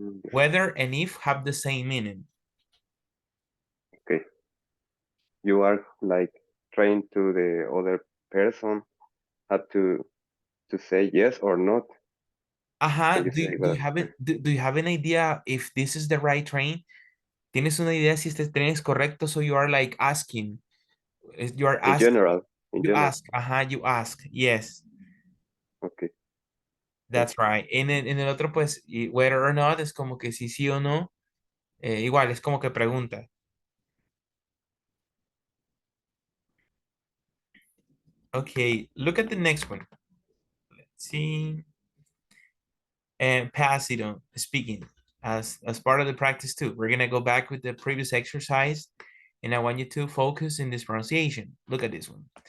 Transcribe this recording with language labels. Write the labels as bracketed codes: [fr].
[en] Whether and if have the same meaning. Okay. You are like trying to the other person have to say yes or not. Ajá, Can you say that? do you have an idea if this is the right train? [es] ¿Tienes una idea si este tren es correcto? [en] So you are like asking. You are In asking. general. You ask. Ajá, you ask. Yes. Okay. That's right. [es] En el otro, pues, [en] whether or not [es] es como que sí o no. Igual, es como que pregunta. [en] Okay, look at the next one. Let's see. And pass it on speaking as part of the practice too. We're gonna go back with the previous exercise, and I want you to focus in this pronunciation. Look at this one.